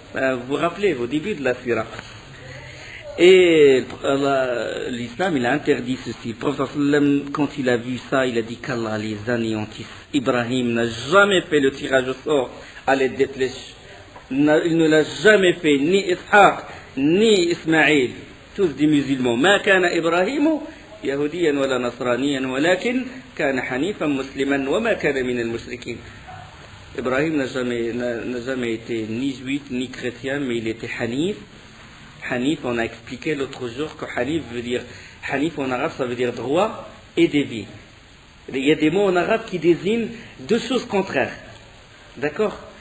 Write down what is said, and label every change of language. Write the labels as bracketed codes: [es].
[fr] Vous vous rappelez au début de la Sira. Et l'islam il a interdit ceci. Le prophète quand il a vu ça, il a dit qu'Allah les anéantisse. Ibrahim n'a jamais fait le tirage au sort à l'aide des flèches. Il ne l'a jamais fait, ni Ishaq ni Ismaïl, tous des musulmans. [ar] ما كان إبراهيم يهوديا ولا نصرانيا ولكن كان حنيفا مسلما وما كان من المشركين. [fr] Ibrahim n'a jamais été ni juif ni chrétien, mais il était Hanif. Hanif, on a expliqué l'autre jour que Hanif veut dire, Hanif en arabe ça veut dire droit et dévié. Il y a des mots en arabe qui désignent deux choses contraires. D'accord?